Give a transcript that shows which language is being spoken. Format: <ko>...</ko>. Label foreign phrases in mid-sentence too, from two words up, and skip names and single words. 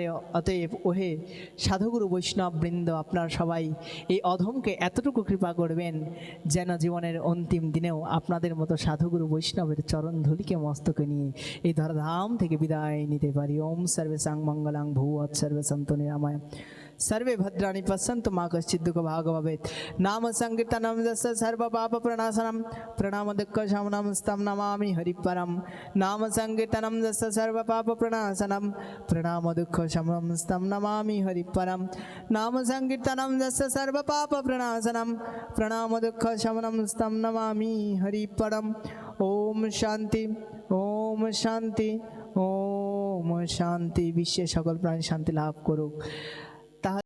<bn>অতএব ওহে সাধুগুরু বৈষ্ণব বৃন্দ, আপনারা সবাই এই অধমকে এতটুকু কৃপা করবেন যেন জীবনের অন্তিম দিনেও আপনাদের মতো সাধুগুরু বৈষ্ণবের চরণ ধুলিকে মস্তকে নিয়ে এই ধরাধাম থেকে বিদায় নিতে পারি।</bn> <sa>ওম সর্বে সাং মঙ্গলাং ভূত সর্বে সন্তু নিরাময় सर्वे भद्राणि पश्यन्तु मा कश्चित् दुःख भाग भवेत्। नाम संकीर्तनं यस्य सर्व पाप प्रणाशनं प्रणाम दुःख शमनं तं नमामि हरिपरं। नाम संकीर्तनं यस्य सर्व पाप प्रणाशनं प्रणाम दुःख शमनं तं नमामि हरिपरं। नाम संकीर्तनं यस्य सर्व पाप प्रणाशनं प्रणाम दुःख शमनं तं नमामि हरिपरं। ओम शांति ओम शांति ओम शांति।</sa> <bn>বিশ্বের সকল প্রাণী শান্তি লাভ করুক।</bn>